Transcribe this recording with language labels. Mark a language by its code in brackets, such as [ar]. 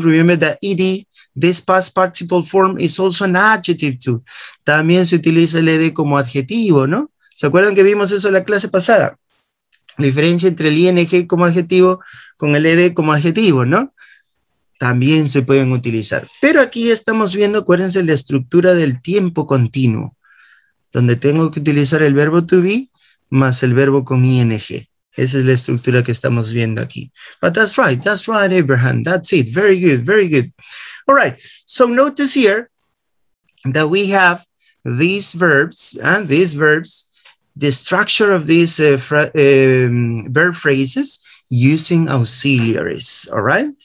[en] Remember that ed, this past participle form, is also an adjective too. [es] También se utiliza el ed como adjetivo, ¿no? ¿Se acuerdan que vimos eso en la clase pasada? La diferencia entre el ing como adjetivo con el ed como adjetivo, ¿no? También se pueden utilizar. Pero aquí estamos viendo, acuérdense, la estructura del tiempo continuo, donde tengo que utilizar el verbo to be más el verbo con ing. Esa es la estructura que estamos viendo aquí. [en] But that's right, Abraham. That's it. Very good, very good. All right, so notice here that we have these verbs, and the structure of these verb phrases using auxiliaries, all right?